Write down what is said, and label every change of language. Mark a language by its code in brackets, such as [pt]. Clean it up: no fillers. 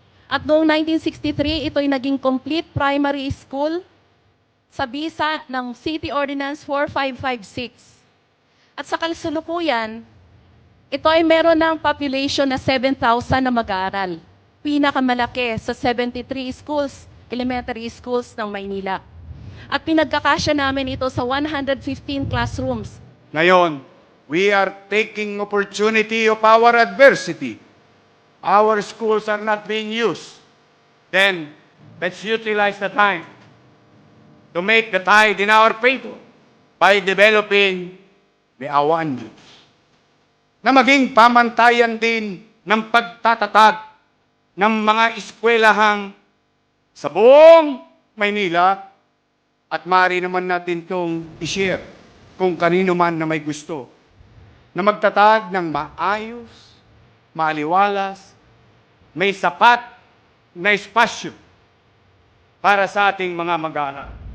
[tl] At noong 1963, ito'y naging [en] complete primary school [tl] sa bisa ng City Ordinance 4556. At sa kasalukuyan, ito ay meron ng population na 7,000 na mag-aaral. Pinakamalaki sa 73 schools, elementary schools ng Maynila. At pinagkakasya namin ito sa 115 classrooms. [en] Ngayon, we are taking opportunity of our adversity. Our schools are not being used. Then, let's utilize the time to make the tide in our favor by developing the awan [tl] na maging pamantayan din ng pagtatatag ng mga eskwelahang sa buong Maynila at maaari naman natin itong i-share kung kanino man na may gusto na magtatag ng maayos, maliwalas, may sapat na espasyo para sa ating mga mag-aaral.